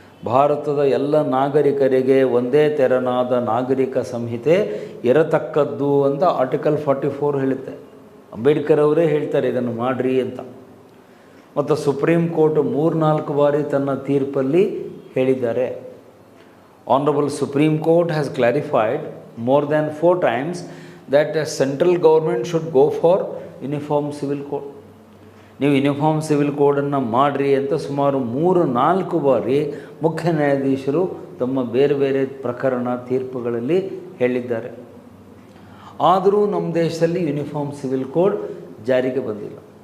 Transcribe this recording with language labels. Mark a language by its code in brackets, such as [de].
[kn] ಭಾರತದ ಎಲ್ಲ ನಾಗರಿಕರಿಗೆ ಒಂದೇ ತೆರನಾದ ನಾಗರಿಕ ಸಂಹಿತೆ ಇರತಕ್ಕದ್ದು ಅಂತ ಆರ್ಟಿಕಲ್ 44 ಹೇಳುತ್ತೆ. ಅಂಬೇಡ್ಕರ್ ಅವರೇ ಹೇಳ್ತಾರೆ ಇದನ್ನು ಮಾಡಿರಿ ಅಂತ. ಮತ್ತು ಸುಪ್ರೀಂ ಕೋರ್ಟ್ 3-4 ಬಾರಿ ತನ್ನ ತೀರ್ಪಲ್ಲಿ ಹೇಳಿದ್ದಾರೆ. [en] Honourable supreme court has clarified more than 4 times that a central government should go for uniform civil code. [kn] ನೀವು ಯೂನಿಫಾರ್ಮ್ ಸಿವಿಲ್ ಕೋಡನ್ನು ಮಾಡಿರಿ ಅಂತ ಸುಮಾರು 3-4 ಬಾರಿ ಮುಖ್ಯ ನ್ಯಾಯಾಧೀಶರು ತಮ್ಮ ಬೇರೆ ಬೇರೆ ಪ್ರಕರಣ ತೀರ್ಪುಗಳಲ್ಲಿ ಹೇಳಿದ್ದಾರೆ. ಆದರೂ ನಮ್ಮ ದೇಶದಲ್ಲಿ ಯೂನಿಫಾರ್ಮ್ ಸಿವಿಲ್ ಕೋಡ್ ಜಾರಿಗೆ ಬಂದಿಲ್ಲ.